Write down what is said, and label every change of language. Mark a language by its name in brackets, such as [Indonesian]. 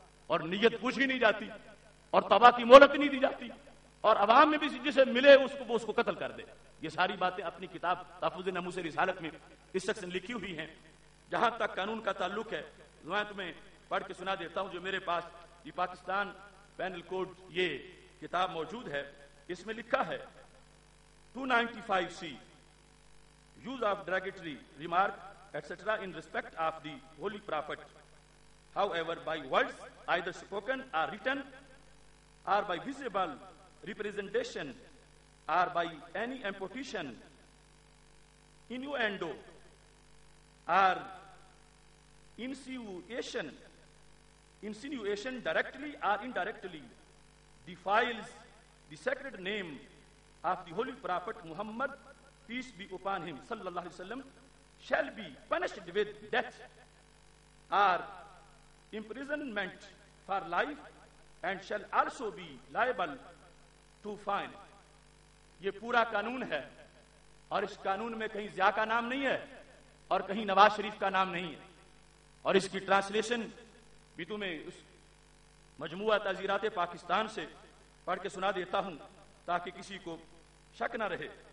[Urdu] اور نیت پوچھی نہیں جاتی، اور توبہ کی مہلت نہیں دی جاتی، اور عوام میں بھی جسے ملے اس کو قتل کر دے۔ یہ ساری باتیں اپنی کتاب تحفظ ناموس رسالت میں اس شخص نے لکھی ہوئی ہیں۔ جہاں تک قانون کا تعلق ہے میں تمہیں پڑھ کے سنا دیتا ہوں جو میرے پاس یہ پاکستان پینل کوڈ یہ کتاب موجود ہے، اس میں لکھا ہے 295C [English] use of derogatory remark etc. in respect of the holy prophet, however by words either spoken or written or by visible representation or by any imposition, innuendo or insinuation directly or indirectly defiles the sacred name of the holy prophet Muhammad, peace be upon him, sallallahu alaihi wasallam, shall be punished with death or imprisonment for life and shall also be liable to fine. [Urdu] یہ پورا قانون ہے، اور اس قانون میں کہیں ضیاء کا نام نہیں ہے اور کہیں نواز شریف کا نام نہیں ہے، اور اس کی ٹرانسلیشن بھی تمہیں اس مجموعہ تعزیرات پاکستان سے پڑھ کے سنا دیتا ہوں تاکہ کسی کو شک نہ رہے